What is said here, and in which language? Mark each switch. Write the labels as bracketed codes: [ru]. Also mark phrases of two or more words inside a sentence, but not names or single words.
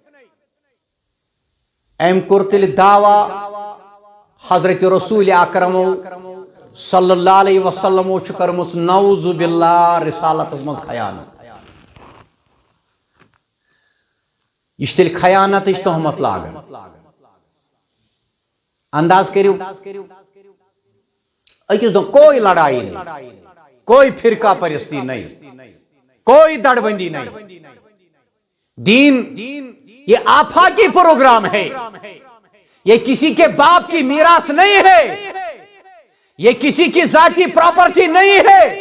[ks] ایم کرتل دعوی حضرت رسول اکرم صلی اللہ علیہ وسلم کرمت نعوذ باللہ رسالت مز خیانت. یہ تیل خیانت تہمت لاگن. [ur] انداز کرو اکس دن کوئی لڑائی نہیں, کوئی فرقہ پرستی نہیں, کوئی دڑ بندی نہیں. دین یہ آفاقی پروگرام ہے, یہ کسی کے باپ کی میراث نہیں ہے, یہ کسی کی ذاتی پراپرٹی نہیں ہے.